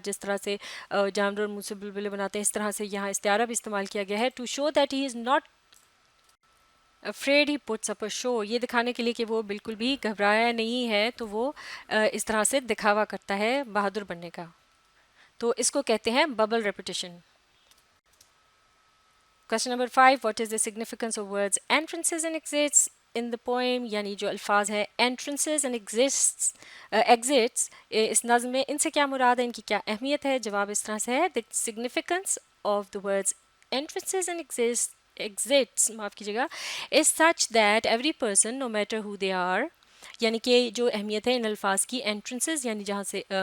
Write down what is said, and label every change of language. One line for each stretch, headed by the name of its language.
Urdu: جس طرح سے جانور منہ سے بلبلے بناتے ہیں اس طرح سے یہاں استعارہ بھی استعمال کیا گیا ہے.
English: to show that he is not afraid he puts up a show,
Urdu: یہ دکھانے کے لیے کہ وہ بالکل بھی گھبرایا نہیں ہے تو وہ اس طرح سے دکھاوا کرتا ہے بہادر بننے کا. تو اس کو کہتے ہیں bubble repetition.
English: Question number 5. What is the significance of words entrances and exits in the poem
Urdu: یعنی جو الفاظ ہے
English: entrances and exits
Urdu: اس نظم میں ان سے کیا مراد ہے, ان کی کیا اہمیت ہے؟ جواب اس طرح سے ہے
English: the significance of the words entrances and exits
Urdu: معاف کیجیے گا
English: is such that every person no matter who they are
Urdu: یعنی کہ جو اہمیت ہے ان الفاظ کی انٹرنسز یعنی جہاں سے